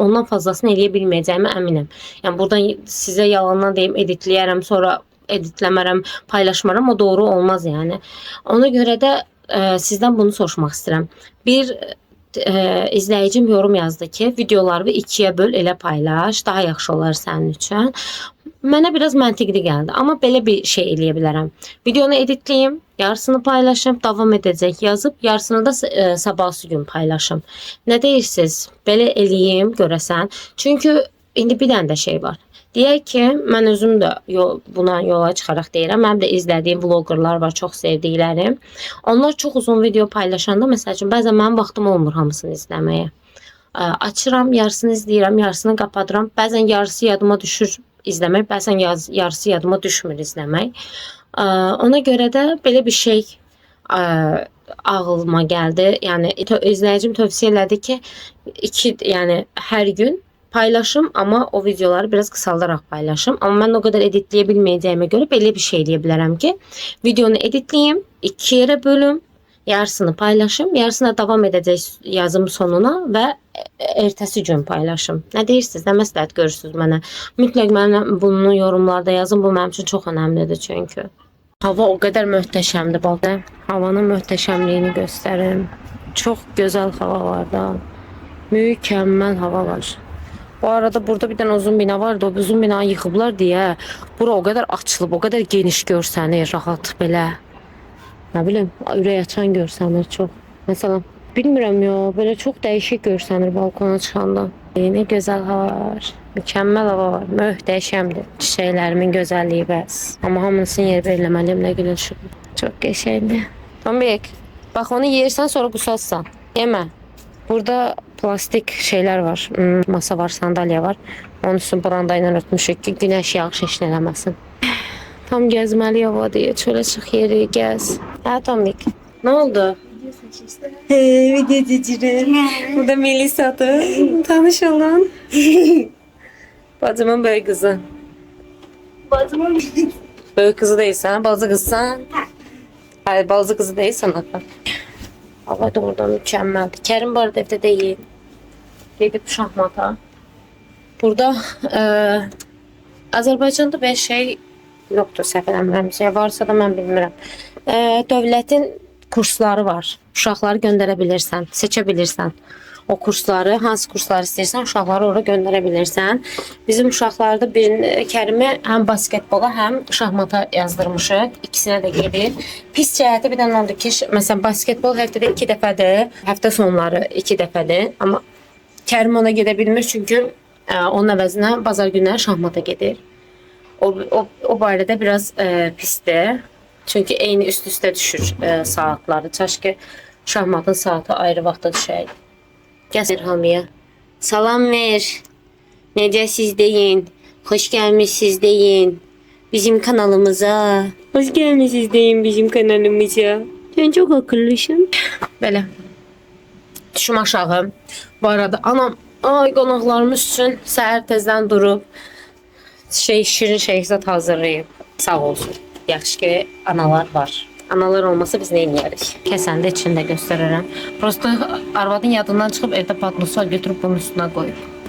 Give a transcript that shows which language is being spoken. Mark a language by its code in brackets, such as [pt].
[az] Ondan fazlasını eləyə bilməyəcəyimə əminəm. Yəni buradan sizə yalandan deyim editləyərəm, sonra editləmərəm, paylaşmaram, o doğru olmaz yəni. Ona görə də sizdən bunu soruşmaq istəyirəm. Bir izləyicim yorum yazdı ki, videoları 2-yə böl, elə paylaş, daha yaxşı olar sənin üçün. Mənə biraz məntiqli gəldi, amma belə bir şey eləyə bilərəm. Videonu editləyim, yarısını paylaşım, davam edəcək yazıb, yarısını da sabahsı gün paylaşım. Nə deyirsiniz? Belə eləyim görəsən. Çünki indi bir dənə də şey var. Deyək ki, mən özüm də buna yola çıxaraq deyirəm. Mənim də izlədiyim vlogerlar var, çox sevdiklərim. Onlar çox uzun video paylaşanda, məsəl üçün, bəzən mənim vaxtım olmur hamısını izləməyə. Açıram, yarısını izləyirəm, yarısını qapadıram. Bəzən yarısı yadıma düşür izləmək, bəzən yarısı yadıma düşmür izləmək. Ona görə də belə bir şey ağlıma gəldi. Yəni izləyicim tövsiyə elədi ki, yəni hər gün paylaşım, amma o videoları biraz kısaldarak paylaşım. Amma mən o kadar editləyə bilməyəcəyimə görə belə bir şey deyə bilərəm ki, videonu editləyim, 2 yerə bölüm, yarısını paylaşım, yarısına davam edəcək yazım sonuna və ertəsi gün paylaşım. Nə deyirsiniz? Nə məsləhət görürsünüz mənə? Mütləq mənə bunu yorumlarda yazın. Bu mənim üçün çox önəmlidir çünki. Hava o kadar möhtəşəmdir bax. Havanın möhtəşəmliyini göstərim. Çox gözəl hava var da. Mükəmməl hava var. [tr] Bu arada burada bir tane uzun bina vardı. O uzun binayı yıkıblar diye. [az] Bura o kadar açılıb, o kadar geniş görsənir, rahat belə. Nə bilim, ürək açan görsənir çox. Məsələn, bilmirəm ya, belə çox dəyişik görsənir balkona çıxanda. Ne gözəl hava var. Mükəmməl hava var. Möhtəşəmdir. Çiçəklərimin gözəlliyi bəs. Amma hamısını yer veriləməliyim, nə gülə düşüb. Çox qəşəngdir. Tombik, bax onu yeyirsən sonra qusarsan. Yemə. [tr] Burada plastik şeyler var. Masa var, sandalye var. [az] Onun üstünü brandayla örtmüşük ki, güneş yağış eşin eləməsin. Tam gezməli hava diye. Çölə çıx yeri, gəz. Hə, Tombik. Ne oldu? Video çekirim. Burada Melisa'dır. Tanış olun. Bacımın böyük kızı. Bacımın [tr] Böyük kızı değilsen, bazı kızsan. Hayır, bazı kızı değilsen hatta. Hava da orada mükemmeldi. Kerim bu arada evde değil. [az] Gedib şahmata. Burada Azərbaycanda bir şey yoktur, səhv eləmirəmsə. Varsa da mən bilmirəm. Dövlətin kursları var. Uşaqları göndərə bilirsən, seçə bilirsən. O kursları, hansı kursları istəyirsən, uşaqları ora göndərə bilirsən. Bizim uşaqlarda Kərimi həm basketbola, həm şahmata yazdırmışıq. İkisinə də gedir. Pis cəhəti bir dənə oldu ki, məsələn basketbol həftədə 2 dəfədir, həftə sonları 2 dəfədir. Amma Kərim ona gedə bilmir çünki onun əvəzinə bazar günləri şahmata gedir. O barədə biraz pisdir. Çünki eyni üst-üstə düşür saatları. Çaş ki şahmatın saatı ayrı vaxtda düşəydi. Gəl hamıya. Salam ver. Necəsiz deyin. Xoş gəlmişsiniz deyin. Bizim kanalımıza. Xoş gəlmişsiniz deyin bizim kanalımıza. [tr] Sen çok akıllısın. [az] Belə. Düşüm aşağı. Bu arada anam Ay, qonaqlarımız üçün səhər tezdən durub şirin şeyzat hazırlayıb. Sağ olsun. Yaxşı ki analar var. Analar olmasa biz nə edərik? Kəsəndə içində göstərərəm. Prosta arvadın yadından çıxıb evdə patlısa götürüb bunun üstünə qoyub.